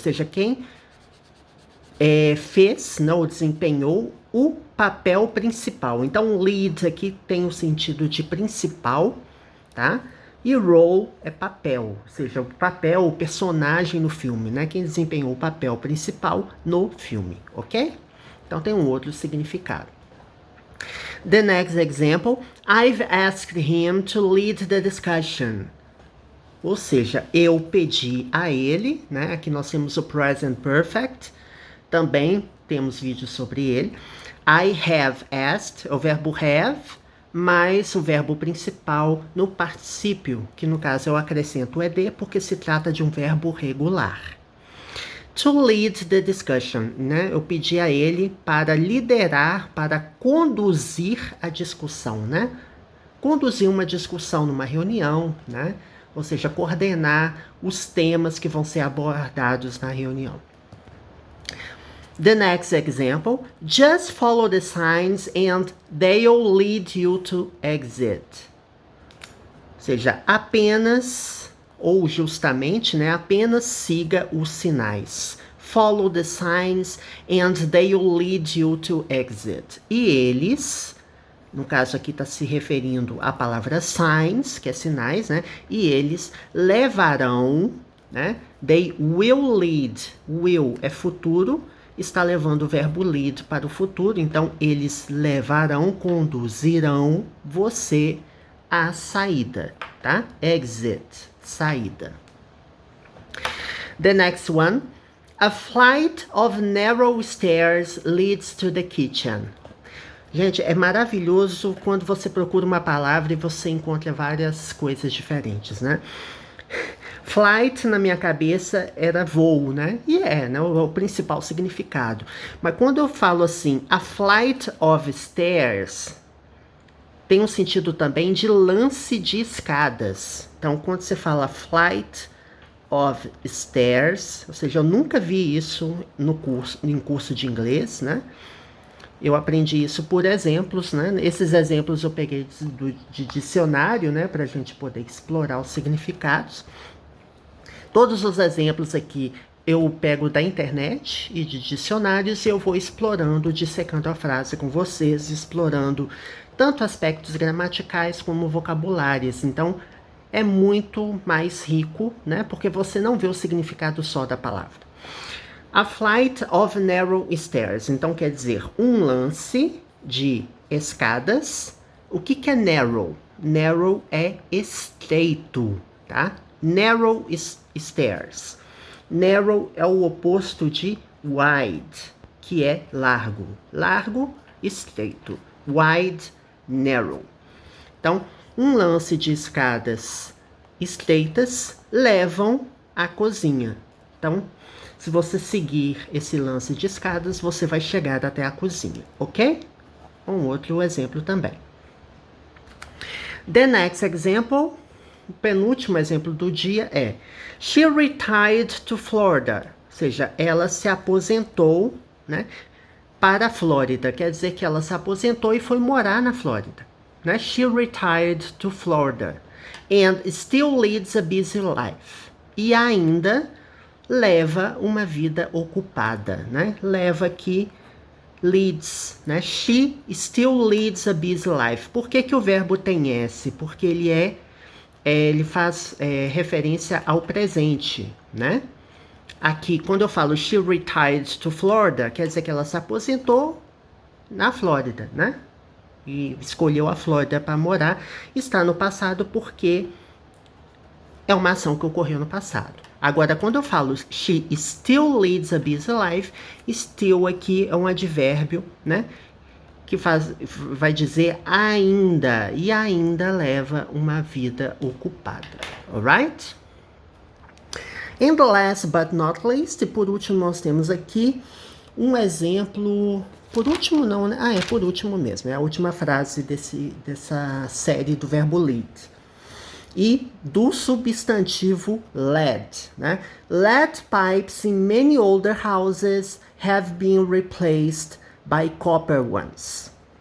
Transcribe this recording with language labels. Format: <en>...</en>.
<pt>Ou seja, quem fez, ou desempenhou o papel principal. Então, lead aqui tem o sentido de principal, tá? E role é papel, ou seja, o papel, o personagem no filme, né? Quem desempenhou o papel principal no filme, ok? Então tem um outro significado.</pt> <en>The next example, I've asked him to lead the discussion.</en> <pt>Ou seja, eu pedi a ele, né? Aqui nós temos o present perfect, também temos vídeos sobre ele.</pt> <en>I have asked,</en> <pt>o verbo have, mais o verbo principal no particípio, que no caso eu acrescento o ed, porque se trata de um verbo regular.</pt> <en>To lead the discussion, né?</en> <pt>Eu pedi a ele para liderar, para conduzir a discussão, né? Conduzir uma discussão numa reunião, né? Ou seja, coordenar os temas que vão ser abordados na reunião.</pt> <en>The next example, just follow the signs and they'll lead you to exit.</en> <pt>Ou seja, apenas, ou justamente, né, apenas siga os sinais.</pt> <en>Follow the signs and they'll lead you to exit.</en> <pt>E eles, no caso aqui está se referindo à palavra signs, que é sinais, né, e eles levarão, né,</pt> <en>they will lead,</en> <pt>will é futuro, está levando o verbo lead para o futuro, então eles levarão, conduzirão você à saída, tá? Exit, saída.</pt> <en>The next one, a flight of narrow stairs leads to the kitchen.</en> <pt>Gente, é maravilhoso quando você procura uma palavra e você encontra várias coisas diferentes, né? Flight, na minha cabeça, era voo, né? E né? O principal significado. Mas quando eu falo assim,</pt> <en>a flight of stairs,</en> <pt>tem um sentido também de lance de escadas. Então, quando você fala</pt> <en>flight of stairs,</en> <pt>ou seja, eu nunca vi isso em curso de inglês, né? Eu aprendi isso por exemplos, né? Esses exemplos eu peguei de dicionário, né? Para a gente poder explorar os significados. Todos os exemplos aqui eu pego da internet e de dicionários e eu vou explorando, dissecando a frase com vocês, explorando tanto aspectos gramaticais como vocabulários. Então, é muito mais rico, né? Porque você não vê o significado só da palavra.</pt> <en>A flight of narrow stairs.</en> <pt>Então, quer dizer, um lance de escadas. O que é narrow? Narrow é estreito, tá? Narrow stairs. Narrow é o oposto de wide, que é largo. Largo, estreito. Wide, narrow. Então, um lance de escadas estreitas levam à cozinha. Então, se você seguir esse lance de escadas, você vai chegar até a cozinha, ok? Um outro exemplo também. The next example, o penúltimo exemplo do dia é</pt> <en>She retired to Florida,</en> <pt>ou seja, ela se aposentou, né, para a Flórida. Quer dizer que ela se aposentou e foi morar na Flórida, né?</pt> <en>She retired to Florida and still leads a busy life.</en> <pt>E ainda leva uma vida ocupada, né? Leva aqui leads, né?</pt> <en>She still leads a busy life.</en> <pt>Por que o verbo tem S? Porque ele faz referência ao presente, né? Aqui, quando eu falo</pt> <en>she retired to Florida,</en> <pt>quer dizer que ela se aposentou na Flórida, né? E escolheu a Flórida para morar. Está no passado porque é uma ação que ocorreu no passado. Agora, quando eu falo</pt> <en>she still leads a busy life,</en> <pt>still aqui é um advérbio, né? Que vai dizer ainda, e ainda leva uma vida ocupada. Alright?</pt> <en>And last but not least,</en> <pt>por último nós temos aqui um exemplo, por último não, né? É por último mesmo, é a última frase dessa série do verbo lead. E do substantivo lead, né?</pt> <en>Lead pipes in many older houses have been replaced by copper ones.</en>